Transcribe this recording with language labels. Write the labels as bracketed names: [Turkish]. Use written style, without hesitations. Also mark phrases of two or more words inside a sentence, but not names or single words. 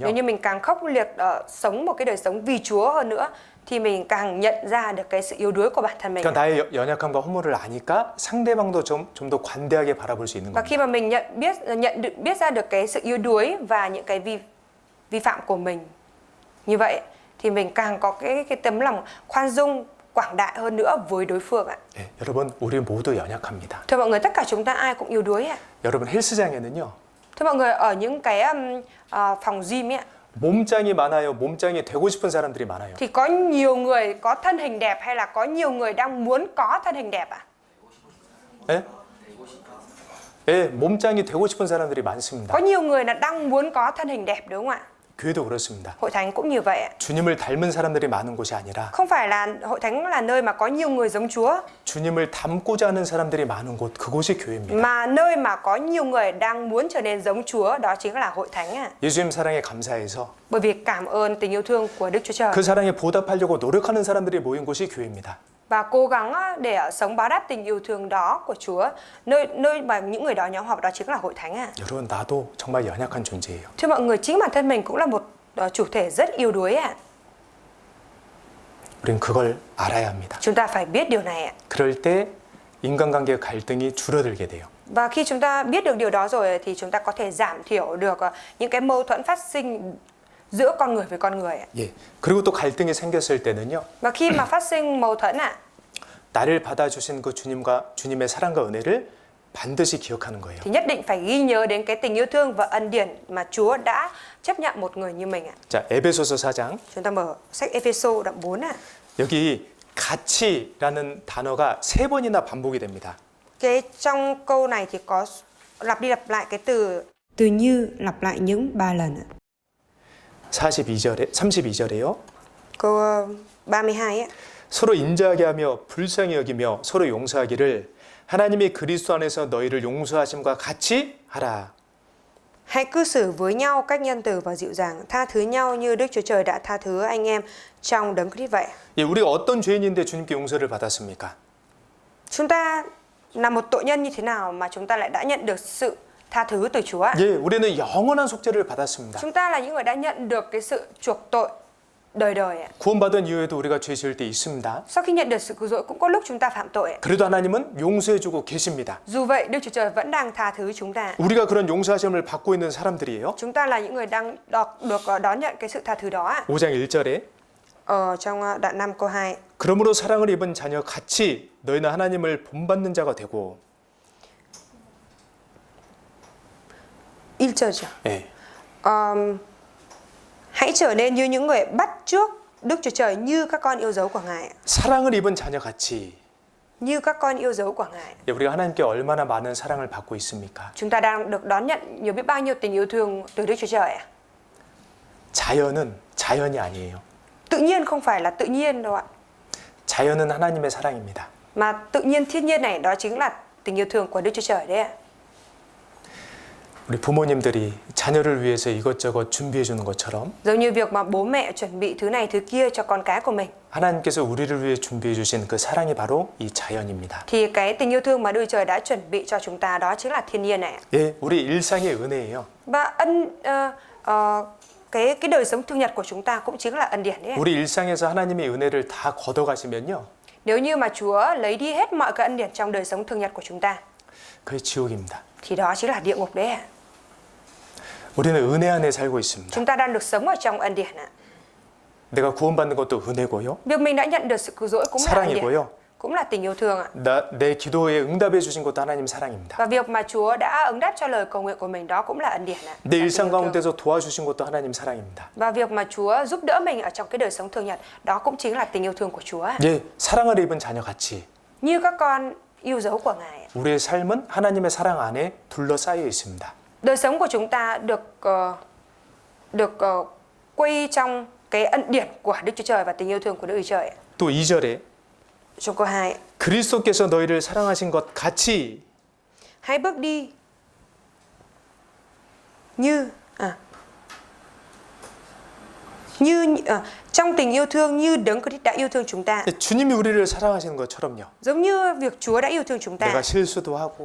[Vietnamese] Nếu như mình càng khốc liệt sống một cái đời sống vì Chúa hơn nữa thì mình càng nhận ra được cái sự yếu đuối của bản thân mình. [Korean] 그러니까 나의 연약함과 허물을 아니까 상대방도 좀 더 관대하게 바라볼 수 있는 [Vietnamese] Và [Korean] 겁니다. [Vietnamese] khi mà mình biết ra được cái sự yếu đuối và những cái vi phạm của mình như vậy thì mình càng có cái tấm lòng khoan dung quảng đại hơn nữa với đối phương ạ. [Korean] 네, 여러분 우리 모두 연약합니다. [Vietnamese] Thưa mọi người, tất cả chúng ta ai cũng yếu đuối ạ. [Korean] 여러분 헬스장에는요. [Vietnamese] Thưa mọi người, ở những cái phòng gym ấy ạ, [Korean] 몸짱이 많아요. 몸짱이 되고 싶은 사람들이 많아요. [Vietnamese] thì có nhiều người có thân hình đẹp hay là có nhiều người đang muốn có thân hình đẹp ạ? [Korean] 예? 예, 몸짱이 되고 싶은 사람들이 많습니다. [Vietnamese] Có nhiều người là đang muốn có thân hình đẹp đúng không ạ? [Korean] 교회도 그렇습니다. [Vietnamese] Hội thánh cũng như vậy ạ. [Korean] 주님을 닮은 사람들이 많은 곳이 아니라 [Vietnamese] Không phải là hội thánh là nơi mà có nhiều người giống Chúa, [Korean] 주님을 닮고자 하는 사람들이 많은 곳, 그곳이 교회입니다. [Vietnamese] mà nơi mà có nhiều người đang muốn trở nên giống Chúa, đó chính là hội thánh ạ. [Korean] 예수님 사랑에 감사해서 [Vietnamese] Bởi vì cảm ơn tình yêu thương của Đức Chúa Trời [Korean] 그 사랑에 보답하려고 노력하는 사람들이 모인 곳이 교회입니다. [Vietnamese] và cố gắng để sống báo đáp tình yêu thương đó của Chúa, nơi mà những người đó nhóm họp đó chính là hội thánh ạ. [Korean] 여러분 나도 정말 연약한 존재예요. [Vietnamese] Thưa mọi người, chính bản thân mình cũng là một chủ thể rất yếu đuối ạ. [Korean] 우린 그걸 알아야 합니다. [Vietnamese] Chúng ta phải biết điều này ạ. [Korean] 그럴 때 인간관계 갈등이 줄어들게 돼요. [Vietnamese] Và khi chúng ta biết được điều đó rồi thì chúng ta có thể giảm thiểu được những cái mâu thuẫn phát sinh giữa con người với con người ạ. [Korean] 예. 그리고 또 갈등이 생겼을 때는요. [Vietnamese] Và khi mà phát sinh mâu thuẫn ạ, [Korean] 나를 받아주신 그 주님의 사랑과 은혜를 반드시 기억하는 거예요. [Vietnamese] thì nhất định phải ghi nhớ đến cái tình yêu thương và ân điển mà Chúa đã chấp nhận một người như mình ạ. [Korean] 자, 에베소서 4장. [Vietnamese] Chúng ta mở sách Ephesos đoạn 4 ạ. [Korean] 여기 같이라는 단어가 3번이나 반복이 됩니다. [Vietnamese] Cái trong câu này thì có lặp đi lặp lại cái từ Từ như lặp lại những 3 lần ạ. [Korean] 32절에요. [Vietnamese] câu 32 ạ. [Korean] 서로 인자하게 하며 불쌍히 여기며 서로 용서하기를 하나님이 그리스도 안에서 너희를 용서하심과 같이 하라. [Vietnamese] Hãy cư xử với nhau cách nhân từ và dịu dàng, tha thứ nhau như Đức Chúa Trời đã tha thứ anh em trong đấng Christ vậy. [Korean] 예, 우리가 어떤 죄인인데 주님께 용서를 받았습니까? [Vietnamese] Chúng ta là một tội nhân như thế nào mà chúng ta lại đã nhận được sự tha thứ từ Chúa ạ? [Korean] 예, 우리는 영원한 속죄를 받았습니다. [Vietnamese] Chúng ta là những người đã nhận được cái sự chuộc tội đời đời ạ. [Korean] 구원받은 이후에도 우리가 죄 지을 때 있습니다. [Vietnamese] Sau khi nhận được sự cứu rỗi cũng có lúc chúng ta phạm tội ạ. [Korean] 그래도 하나님은 용서해주고 계십니다. [Vietnamese] Dù vậy Đức Chúa Trời vẫn đang tha thứ chúng ta. [Korean] 우리가 그런 용서하심을 받고 있는 사람들이에요. [Vietnamese] Chúng ta là những người đang được đón nhận cái sự tha thứ đó ạ. [Korean] 5장 1절에 [Vietnamese] Ở trong đoạn 5 câu 2. [Korean] 그러므로 사랑을 입은 자녀 같이 너희는 하나님을 본받는 자가 되고. 1절이죠. 예. [Vietnamese] Hãy trở nên như những người bắt chước Đức Chúa Trời như các con yêu dấu của Ngài. [Korean] 사랑을 입은 자녀 같이. [Vietnamese] Như các con yêu dấu của Ngài. [Korean] 예, 우리가 하나님께 얼마나 많은 사랑을 받고 있습니까? [Vietnamese] Chúng ta đang được đón nhận nhiều biết bao nhiêu tình yêu thương từ Đức Chúa Trời ạ. [Korean] 자연은 자연이 아니에요. [Vietnamese] Tự nhiên không phải là tự nhiên đâu ạ. [Korean] 자연은 하나님의 사랑입니다. [Vietnamese] Mà tự nhiên thiên nhiên này đó chính là tình yêu thương của Đức Chúa Trời đấy ạ. [Korean] 우리 부모님들이 자녀를 위해서 이것저것 준비해 주는 것처럼 [Vietnamese] Giống như việc mà bố mẹ chuẩn bị thứ này thứ kia cho con cái của mình. [Korean] 하나님께서 우리를 위해 준비해 주신 그 사랑이 바로 이 자연입니다. [Vietnamese] Thì cái tình yêu thương mà Đức Chúa Trời đã chuẩn bị cho chúng ta đó chính là thiên nhiên này. [Korean] 예, 우리 일상의 은혜예요. [Vietnamese] Và cái đời sống thường nhật của chúng ta cũng chính là ân điển đấy. [Korean] 우리 일상에서 하나님의 은혜를 다 걷어가시면요. [Vietnamese] Nếu như mà Chúa lấy đi hết mọi cái ân điển trong đời sống thường nhật của chúng ta [Korean] 그게 지옥입니다. [Vietnamese] thì đó chính là địa ngục đấy ạ. [Korean] 우리는 은혜 안에 살고 있습니다. [Vietnamese] Chúng ta đang được sống ở trong ân điển ạ. [Korean] 내가 구원받는 것도 은혜고요. [Vietnamese] Việc mình đã nhận được sự cứu rỗi cũng là ân điển. [Korean] 사랑이고요. [Vietnamese] cũng là tình yêu thương ạ. [Korean] 내 기도에 응답해 주신 것도 하나님 사랑입니다. [Vietnamese] Và việc mà Chúa đã ứng đáp cho lời cầu nguyện của mình đó cũng là ân điển ạ. [Korean] 내 일상 가운데서 도와주신 것도 하나님 사랑입니다. [Vietnamese] Và việc mà Chúa giúp đỡ mình ở trong cái đời sống thường nhật đó cũng chính là tình yêu thương của Chúa ạ. [Korean] 예, 사랑을 입은 자녀 같이 [Vietnamese] Như các con yêu dấu của Ngài ạ. [Korean] 우리의 삶은 하나님의 사랑 안에 둘러싸여 있습니다. [Vietnamese] Đời sống của chúng ta được quay trong cái ân điển của Đức Chúa Trời và tình yêu thương của Đức Chúa Trời ạ. [Korean] 또 2절에 [Vietnamese] Trong câu 2 [Korean] 그리스도께서 너희를 사랑하신 것 같이 [Vietnamese] hãy bước đi như trong tình yêu thương như Đấng Christ đã yêu thương chúng ta. [Korean] 주님이 우리를 사랑하시는 것처럼요. [Vietnamese] Giống như việc Chúa đã yêu thương chúng ta. [Korean] 내가 실수도 하고